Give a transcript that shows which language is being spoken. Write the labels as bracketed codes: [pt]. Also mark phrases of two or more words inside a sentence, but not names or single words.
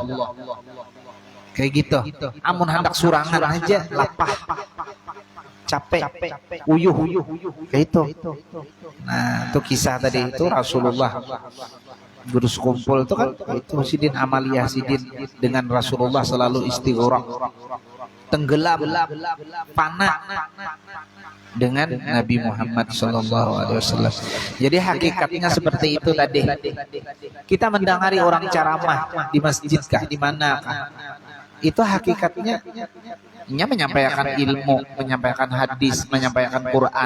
[id] Kayak gitu. [bjn] Amun hendak surangan aja lapah, capek, uyuh, kayak itu. [id] Nah, itu kisah tadi itu Rasulullah. Guru sekumpul itu kan itu Sidin Amaliyah Sidin dengan Rasulullah selalu istighraq, tenggelam, panah dengan Nabi Muhammad SAW. Jadi hakikatnya seperti itu tadi. Kita mendengari orang ceramah di masjid kah, di mana kah? Itu hakikatnya menyampaikan ilmu, menyampaikan hadis, menyampaikan Quran.